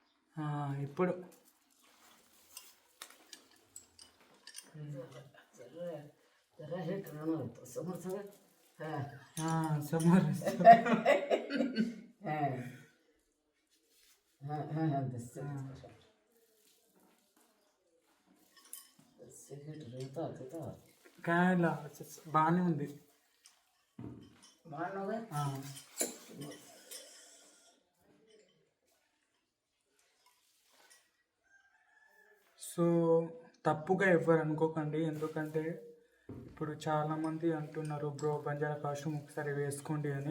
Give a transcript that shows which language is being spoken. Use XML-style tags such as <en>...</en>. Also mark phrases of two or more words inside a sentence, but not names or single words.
<te>ఇప్పుడు</te> <mr>जरा हे करणं होतं समोर सगळं समोर काय</mr> <te>బాగానే ఉంది సో తప్పుగా ఎవ్వరు అనుకోకండి, ఎందుకంటే ఇప్పుడు చాలామంది అంటున్నారు బ్రో బంజారా కాస్ట్యూమ్ ఒకసారి వేసుకోండి అని.</te>